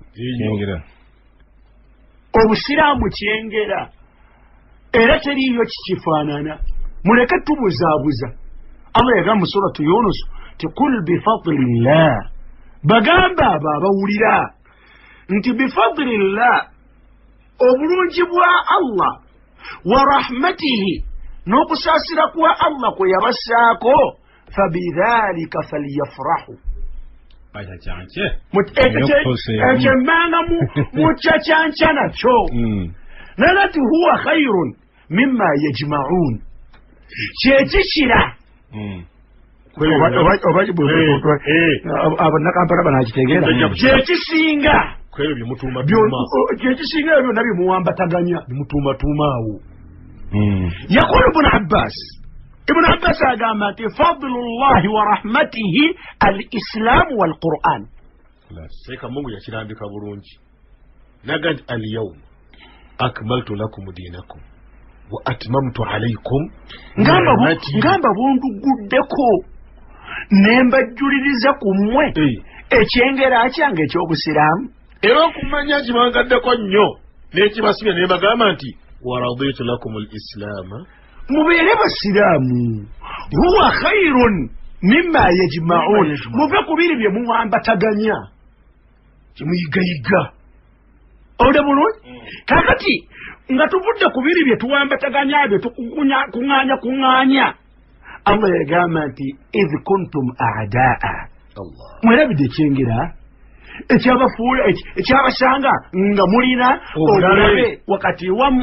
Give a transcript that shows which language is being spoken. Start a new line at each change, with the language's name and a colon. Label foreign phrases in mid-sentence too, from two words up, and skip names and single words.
Ganda: obusiraamu kyengera era teriyo kikifaanana muleke tubuzaabuza Allah yagamba mu suratu Yunus ti
Arabic: قل بفضل الله
Ganda: bagamba abo abawulira nti bifadlillah obulungi bwa Allah
Arabic: ورحمته
Ganda: n'okusaasira kwa Allah kwe yabassaako
Arabic: فبذلك فليفرحوا
Ganda: ekyemmanga mukyakyanca nakyo nalati
Arabic: هو خير مما يجمعون
Ganda: kyekikira abannakampala banakitegeera kyekisinga kyekisinga ebyo byonna bimuwambataganya bimutuumatuumaawo
Arabic: يقول ابن عباس
Ganda: agamba nti
Arabic: فضل الله ورحمته الإسلام والقرآن
Ganda: seeka Mungu yakirambika bulungi naga nti
Arabic: اليوم أكملت لكم دينكم وأتممت عليكم
Ganda: ngamba bunduguddeko nembajjuliriza ku mmwe ekyengera kyange eky'obusiraamu era okumanya kibangaddeko nnyo n'ekibasibya naye bagamba nti
Arabic: ورضيت لكم الإسلام
Ganda: mubeere basiraamu
Arabic: هو خير مما يجمعون
Ganda: muve ku biri bye muwambataganya kimuyigayiga ode bulungi kakati nga tuvudde ku biri bye tuwambataganya bye tukuŋŋaanya Allah yagamba nti
Arabic: إذ كنتم أعداء
Ganda: mwerabidde ekyengera ekyabasanga nga mulina obulabe wakati wammwe